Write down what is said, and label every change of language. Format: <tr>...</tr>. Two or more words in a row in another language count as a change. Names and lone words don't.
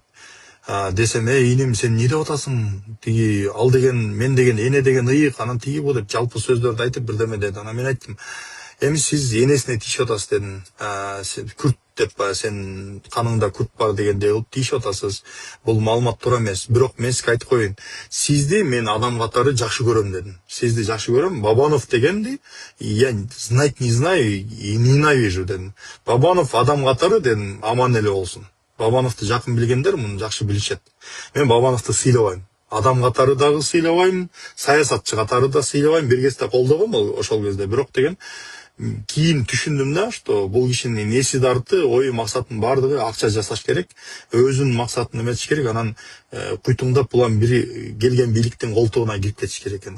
<ky>Десем, иним сен не деп атасың? Тиги ал деген, мен деген, эне деген ыйык, анан тиги бу деп жалпы сөздөрдү айтып бирдеме деди. Анан мен айттым, эми сиз энесине тийишип атасыз дедим. Сен күрт деп, сен каныңда күрт бар дегендей кылып тийишип атасыз. Бул маалымат туура эмес. Бирок мен сизге айтып коеюн. Сизди мен адам катары жакшы көрөм дедим. Сизди жакшы көрөм. Бабанов дегенди</ky> <ru>я знать не знаю и ненавижу</ru> <ky>дедим. Бабанов адам катары дедим, аман эле болсун. Бабановду жакын билгендер муну жакшы билишет. Мен Бабановду сыйлабайм. Адам катары дагы сыйлабайм, саясатчы катары да сыйлабайм, бир кезде колдогом ошол кезде. Бирок деген кийин түшүндүм да, что бул кишинин эси дарты, ою максатынын баардыгы акча жасаш керек, өзүнүн максатын эметиш керек, анан куйтуңдап булам бири келген бийликтин колтугуна кирип кетиш керек экен.</ky>